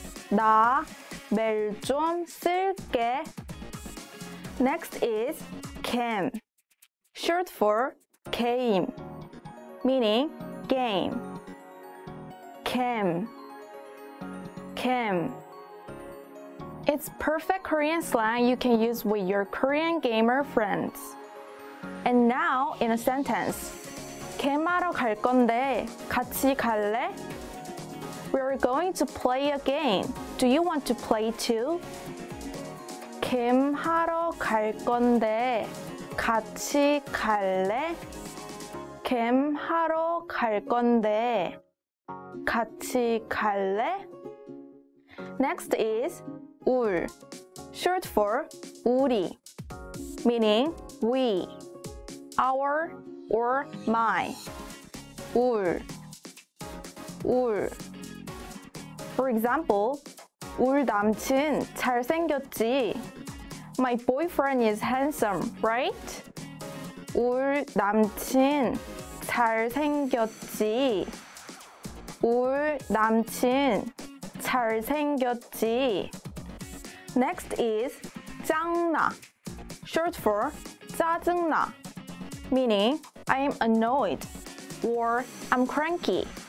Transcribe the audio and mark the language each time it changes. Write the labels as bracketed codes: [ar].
[ko] 나 메일 좀 쓸게. [en] Next is can, short for game, meaning game. Cam. It's perfect Korean slang you can use with your Korean gamer friends. And now in a sentence. [ko] 게임하러 갈 건데 같이 갈래? [en] We're going to play a game. Do you want to play too? [ko] 게임하러 갈 건데 같이 갈래? 게임하러 갈 건데 같이 갈래? [en] Next is 울, short for 우리, meaning we, our or my. [ko] 울. [en] For example, [ko] 울 남친 잘생겼지. [en] My boyfriend is handsome, right? [ko] 울 남친 잘생겼지. 울 남친 잘생겼지. [en] Next is 짱나, short for 짜증나, meaning I am annoyed or I'm cranky.